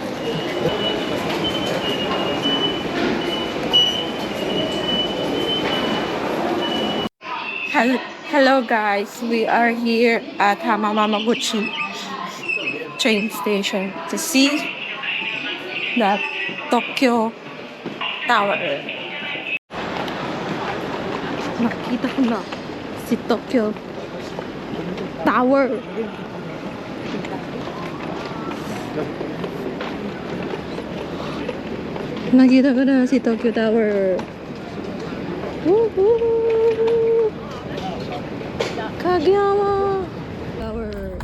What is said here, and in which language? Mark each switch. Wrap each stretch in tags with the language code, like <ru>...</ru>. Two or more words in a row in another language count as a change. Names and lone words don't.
<en>Hello guys, we are here at Hamamaguchi train station to see the Tokyo Tower.</en> <tl>Nakita ko na si Tokyo Tower. Nakita ko na si Tokyo Tower. Woohoo! Kageyama Tower.</tl>